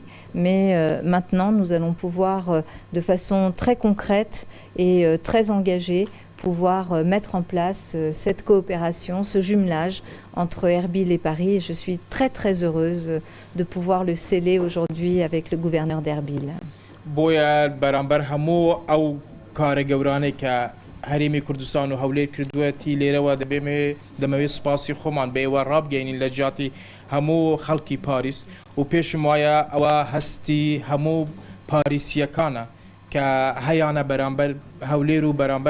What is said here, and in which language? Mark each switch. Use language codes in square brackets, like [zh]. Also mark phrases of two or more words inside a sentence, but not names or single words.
[fr] Mais maintenant, nous allons pouvoir, de façon très concrète et très engagée, pouvoir mettre en place cette coopération, ce jumelage entre Erbil et Paris. Et je suis très très heureuse de pouvoir le sceller aujourd'hui avec le gouverneur d'Erbil. [ckb] بۆیە بەرامبەر هەموو ئەو کارە گەورانەی کە هەرێمی کوردستان و هەولێر کردووەتی لێرەوە دەمەوێت سوپاسی خۆمان بە ئێوە ڕابگەینین لە جیاتی هەموو خەڵکی پاریس و پێشم وایە ئەوە هەستی هەموو پاریسیەکانە کە هەیانە بەرامبەر هەولێر و بەرامبەر